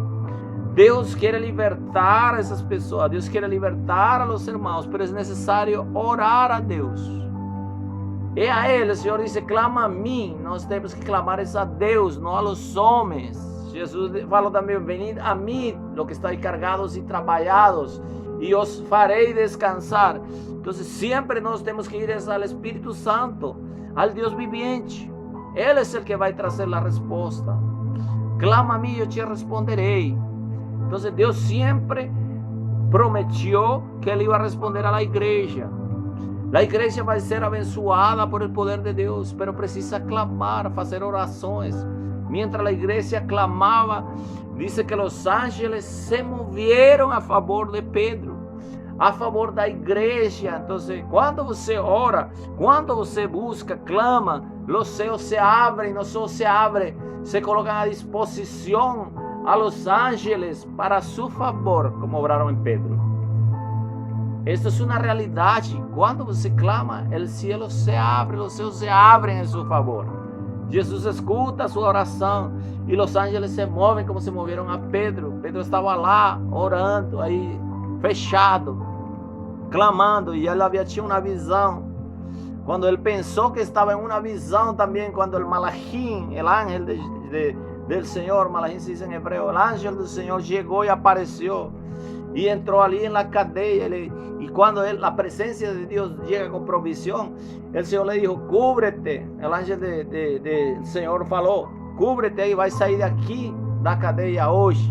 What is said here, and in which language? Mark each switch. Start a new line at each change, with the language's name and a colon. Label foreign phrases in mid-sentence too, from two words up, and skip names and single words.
Portuguese: Deus quer libertar essas pessoas, Deus quer libertar a los irmãos, mas é necessário orar a Deus. É a Ele, o Senhor disse: clama a mim. Nós temos que clamar a Deus, não a los homens. Jesus falou também: venid a mim,
Spanish: los que estáis cargados e trabalhados, y os faré descansar. Entonces siempre
Portuguese: nós temos que ir
Spanish: al Espíritu Santo, al Dios viviente. Él es el que va a traer la respuesta. Clama a mí, yo te responderé. Entonces Dios siempre prometió que Él iba a responder a la iglesia. La iglesia va a ser abençoada por el poder de Dios, pero precisa clamar, hacer oraciones. Mientras la iglesia clamaba, dice que los ángeles se movieron a favor de Pedro, a favor
Portuguese: da igreja. Entonces, quando você ora, quando você busca, clama, os céus se abrem, não só se abrem, se colocam à disposição
Spanish: a los ángeles para su favor,
Portuguese: como obraram em Pedro. Esta é uma realidade. Quando você clama, o cielo se abre, os céus se abrem em seu favor. Jesus escuta a sua oração e os ángeles se movem como se moveram a Pedro. Pedro estava lá orando, aí fechado, clamando, e ele havia tido uma visão. Quando ele pensou que estava em uma visão também, quando o Malachim, o
Spanish: ángel del
Portuguese: Senhor, Malachim se diz em hebreu, o ángel do Senhor chegou e apareceu e entrou ali na cadeia. E quando a presença de Deus chega com provisão, o Senhor lhe disse: cúbrete. O ángel do Senhor falou: cúbrete e vai sair daqui da cadeia hoje.